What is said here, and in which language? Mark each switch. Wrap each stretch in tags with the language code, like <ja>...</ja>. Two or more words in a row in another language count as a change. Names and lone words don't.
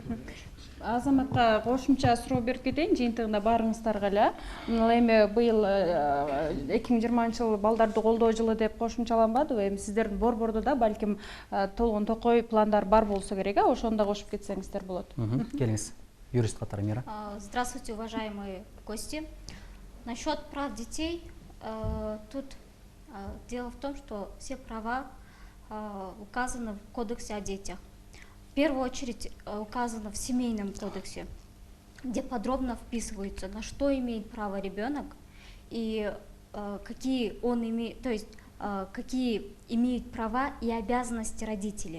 <ky>Азаматка кошумча суроо берип кетейин, жыйынтыгында баарыңыздарга эле. Эми быйыл 2020 жылы балдарды колдоо жылы деп кошумчаланбадыбы? Эми сиздердин борбордо да балким толгон токой пландар бар болсо керек, ошону да кошуп кетсеңиздер болот. Келиңиз. Юрист катары Мира.</ky> <ru>Здравствуйте, уважаемые гости. Насчет прав детей, тут дело в том, что все права указаны в Кодексе о детях. В первую очередь указано в Семейном кодексе, где подробно вписывается, на что имеет право ребенок и какие он имеет, то есть какие имеют права и обязанности родители.</ru>